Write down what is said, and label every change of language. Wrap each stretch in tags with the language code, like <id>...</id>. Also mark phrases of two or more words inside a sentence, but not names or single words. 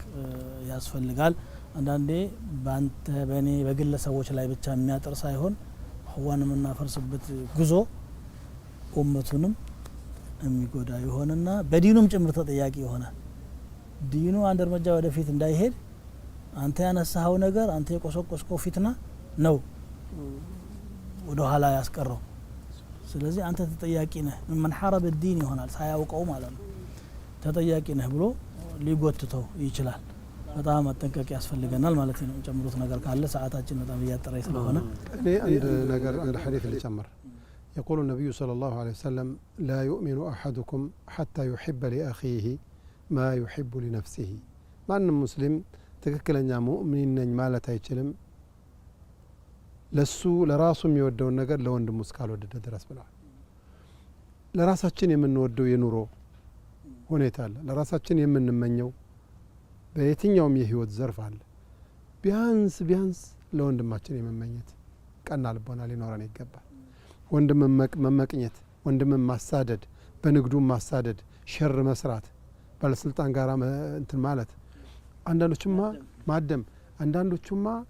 <am>ያስፈልጋል አንዳንዴ ባንተ በኔ በግለሰቦች ላይ ብቻ የሚያጠር ሳይሆን እኹዋን የምናፈርስበት ጉዞ ኡመቱንም የሚጎዳ ይሆንና በዲኑም ጭምር ተጠያቂ ይሆናል ዲኑ አንድ እርምጃ ወደፊት እንዳይሄድ አንተ ያነሳው ነገር አንተ የቆሰቆስከው ፊትና ነው ወደ ኋላ ያስቀረው ስለዚህ አንተ ተጠያቂ ነህ ምን</am> <ar>حارب الدين</ar> <am>ይሆናል ሳያውቀው ማለት ነው ተጠያቂ ነህ ብሎ ሊጎትተው ይችላል በጣም መጠንቀቅ ያስፈልገናል ማለት ነው ጨምሩት ነገር ካለ ሰዓታችን በጣም እያጠረ ስለሆነ እኔ አንድ ነገር አንድ ሐዲስ ልጨምር</am> <ar>يقول النبي صلى الله عليه وسلم لا يؤمن أحدكم حتى يحب لأخيه ما يحب لنفسه</ar> <am>ማን ሙስሊም ትክክለኛ ሙእሚን ነኝ ማለት አይችልም ለሱ ለራሱ የሚወደው ነገር ለወንድሙ እስካልወደደ ድረስ ብለዋል ለራሳችን የምንወደው የኑሮ ሁኔታ አለ ለራሳችን የምንመኘው በየትኛውም የህይወት ዘርፍ አለ ቢያንስ ለወንድማችን የመመኘት ቀና ልቦና ሊኖረን ይገባል ወንድም መመቅኘት ወንድም ማሳደድ በንግዱ ማሳደድ ሸር መስራት ባለስልጣን ጋር እንትን ማለት አንዳንዶቹማ ማደም አንዳንዶቹማ</am>